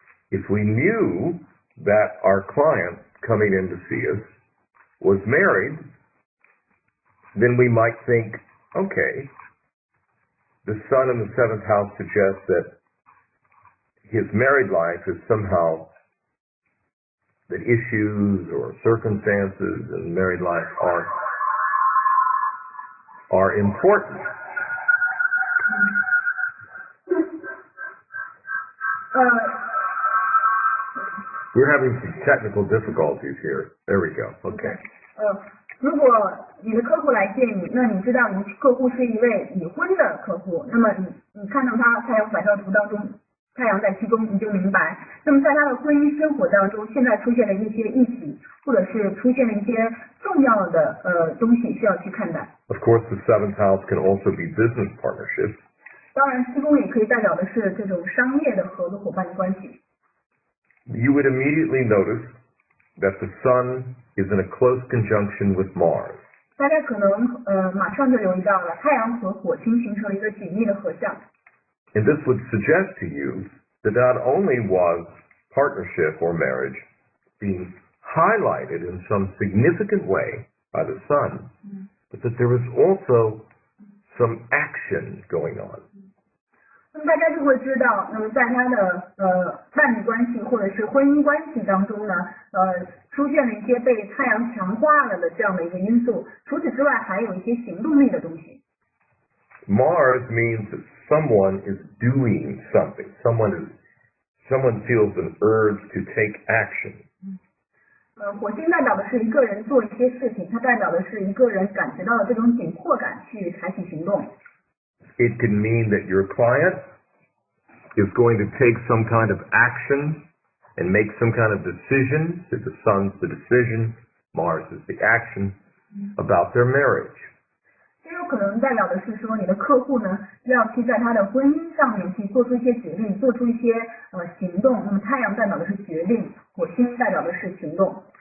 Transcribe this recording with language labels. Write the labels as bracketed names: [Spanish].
[English] If we knew that our client coming in to see us was married, then we might think, okay, the sun in the 7th house suggests that his married life is somehow that issues or circumstances in married life are important. We're having some technical difficulties here. There we go. Okay. [Chinese] 如果你的客户来见你，那你知道你客户是一位已婚的客户，那么你看到他太阳反照图当中，太阳在7宫，你就明白，那么在他的婚姻生活当中，现在出现了一些议题，或者是出现了一些重要的东西需要去看待。 [English] Of course, the 7th house can also be business partnerships. [Chinese] 当然，7宫也可以代表的是这种商业的合作伙伴的关系。 [English] You would immediately notice that the sun is in a close conjunction with Mars. [Chinese] 大家可能马上就留意到了，太阳和火星形成了一个紧密的合相。 [English] And this would suggest to you that not only was partnership or marriage being highlighted in some significant way by the sun, but that there was also some action going on. [Chinese] 那么大家就会知道，那么在他的伴侣关系或者是婚姻关系当中呢，出现了一些被太阳强化了的这样的一个因素。除此之外，还有一些行动力的东西。 [English] Mars means that someone is doing something. Someone feels an urge to take action. [Chinese] 火星代表的是一个人做一些事情，它代表的是一个人感觉到了这种紧迫感去采取行动。 [English] It can mean that your client is going to take some kind of action and make some kind of decision. So the sun's the decision, Mars is the action about their marriage. [Chinese] 这有可能代表的是说，你的客户呢要去在他的婚姻上面去做出一些决定，做出一些行动。那么太阳代表的是决定，火星代表的是行动。